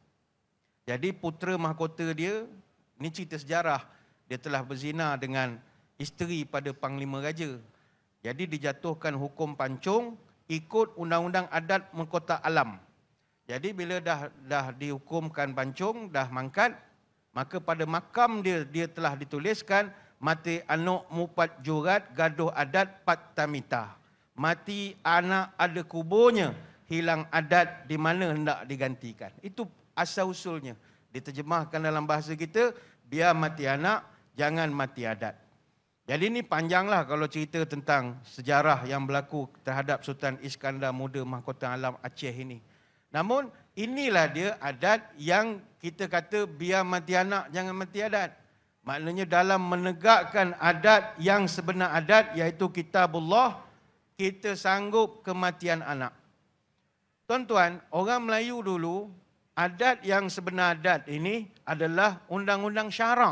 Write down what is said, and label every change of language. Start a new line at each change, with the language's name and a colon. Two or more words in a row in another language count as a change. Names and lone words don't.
Malay: Jadi putera mahkota dia, ini cerita sejarah, dia telah berzina dengan isteri pada Panglima Raja. Jadi dijatuhkan hukum pancung ikut undang-undang adat mahkota alam. Jadi bila dah dihukumkan pancung, dah mangkat, maka pada makam dia telah dituliskan
Achinese: mati anak mupat jurat gaduh adat pat tamita.
Malay: Mati anak ada kuburnya, hilang adat di mana hendak digantikan. Itu asal-usulnya. Diterjemahkan dalam bahasa kita, biar mati anak, jangan mati adat. Jadi ini panjanglah kalau cerita tentang sejarah yang berlaku terhadap Sultan Iskandar Muda Mahkota Alam Aceh ini. Namun, inilah dia adat yang kita kata biar mati anak, jangan mati adat. Maknanya dalam menegakkan adat yang sebenar adat, iaitu kitabullah, kita sanggup kematian anak. Tuan-tuan, orang Melayu dulu, adat yang sebenar adat ini adalah undang-undang syarak.